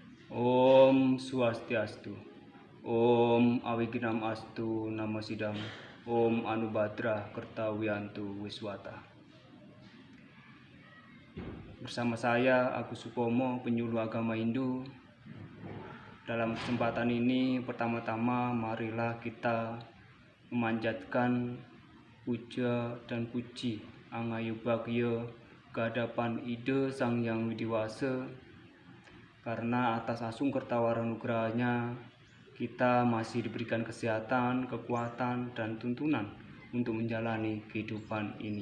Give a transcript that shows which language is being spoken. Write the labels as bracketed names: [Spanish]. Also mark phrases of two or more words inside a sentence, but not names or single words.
[Sanskrit] Om Swastiastu. Om Awiginam Astu Namo Sidam. Om Anubhadra Kertawiyantu Wiswata. [Indonesian] Bersama saya Agus Supomo, penyuluh agama Hindu. Dalam kesempatan ini, pertama-tama marilah kita memanjatkan puja dan puji Angayubagya kehadapan Ide Sang Hyang Widiwasa, karena atas asung kertawarenugrahanya kita masih diberikan kesehatan, kekuatan, dan tuntunan untuk menjalani kehidupan ini.